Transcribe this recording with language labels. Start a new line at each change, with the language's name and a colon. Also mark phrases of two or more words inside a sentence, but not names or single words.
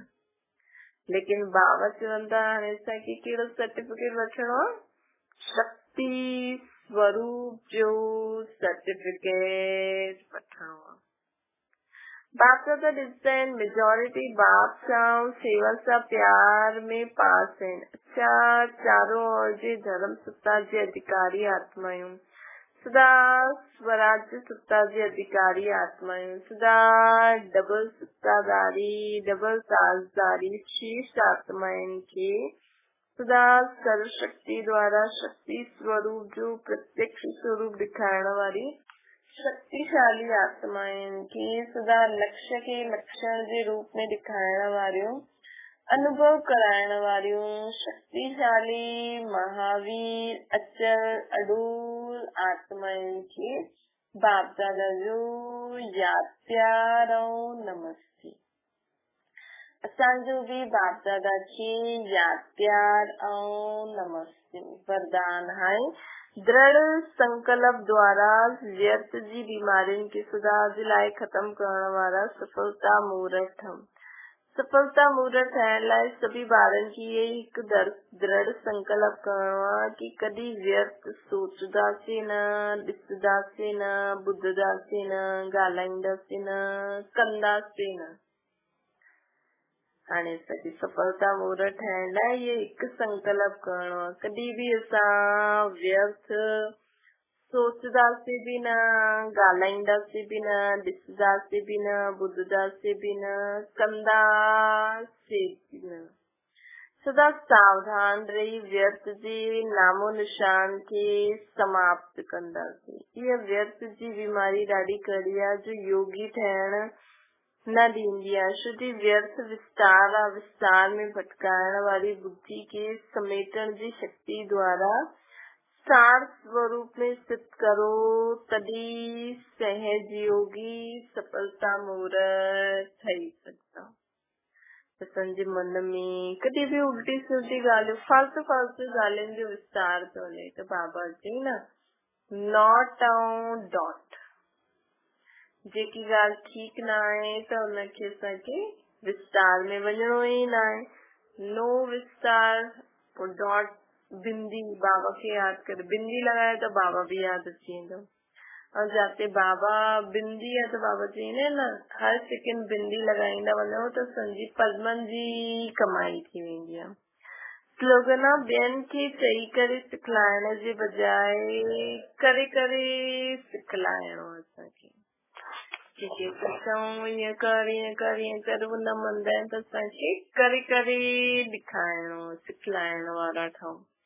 Sindhi: लेकिन बाबा चवनि था हाणे असांखे कहिड़ो सर्टिफिकेट वठणो आहे? शक्ति स्वरूप जो सर्टिफिकेट वठणो आहे। बाप सां त ॾिसंदा आहिनि मेजोरिटी बाप सां सेवा सां प्यार में पास आहिनि। अच्छा,
Hindi: चारों ओर
Sindhi: जे धर्म सत्ता जे अधिकारी आत्मायूं, सदा स्वराज्य सत्ता जे अधिकारी आत्मायूं, सदा डबल सत्तादारी डबल ताजदारी शीर्ष आत्माउनि खे सदा सर्वशक्ति द्वारा शक्ति स्वरूप जो प्रत्यक्ष स्वरूप ॾेखारण वारी शक्तिशाली आत्माउनि खे सदा लक्ष्य खे लक्षण जे रूप में ॾेखारण वारियूं अनुभव कराइण वारियूं शक्तिशाली महावीर अचल अडूल आत्माउनि खे बाप दादा जो यादि प्यार ऐं नमस्ते। असांजो भी बाप दादा खे यादि प्यार ऐं नमस्ते। वरदान है दृढ़ संकल्प द्वारा व्यर्थ जी बीमारियुनि खे सदा जे लाइ ख़त्म करण वारा सफलता मूर्त हम। सफलता मूर्त थियण लाइ सभी ॿारनि खे इहे हिकु दृढ़ संकल्प करणो आहे कि कॾहिं व्यर्थ सोचदासीं न, ॾिसंदासीं न, ॿुधंदासीं न, ॻाल्हाईंदासीं न, कंदासीं न। हाणे असांखे सफलता मूर्त ठहिण लाइ इहे हिकु संकल्प करणो आहे। कॾहिं बि असां व्यर्थ सोचदासीं बि न, ॻाल्हाईंदासीं बि न, ॾिसंदासीं बि न, ॿुधंदासीं बि न, कंदासीं बि न। सदा सावधान रही व्यर्थ जे नामो निशान खे समाप्त कंदासीं। इहा व्यर्थ जी बीमारी ॾाढी कड़ी आहे जो योगी ठहिण न ॾींदी आहे। शुद्धि व्यर्थ विस्तार आहे। विस्तार में भटकाइण वारी बुद्धि के समेटण जी शक्ति द्वारा सार स्वरूप में स्थित करो, तॾहिं सहज योगी सफलता मूर्त ठही सघंदा। असांजे मन में कॾहिं बि उल्टी सुल्टी ॻाल्हियूं फालतू ॻाल्हियुनि जो विस्तार थो हले त बाबा चई न नॉट ऐं डॉट। जेकी ॻाल्हि ठीक न आहे त उनखे असांखे विस्तार में वञणो ई न आहे। नो विस्तार। डॉट बिंदी बाबा खे यादि करे, बिंदी लॻाए त बाबा भी यादि अची वेंदो। और जाते बाबा बिंदी आहे त बाबा चईंदा न हर सेकेंड बिंदी लॻाईंदा वञो त संजी पद्मन जी कमाई थी वेंदी आहे। स्लोगन ॿियनि खे चई करे सिखलाइण जे बजाए करे करे सिखलाइणो असांखे। ईअं कर उन मंदा आहिनि त असांखे करे करे ॾेखारिणो सिखलाइण वारा ठहूं।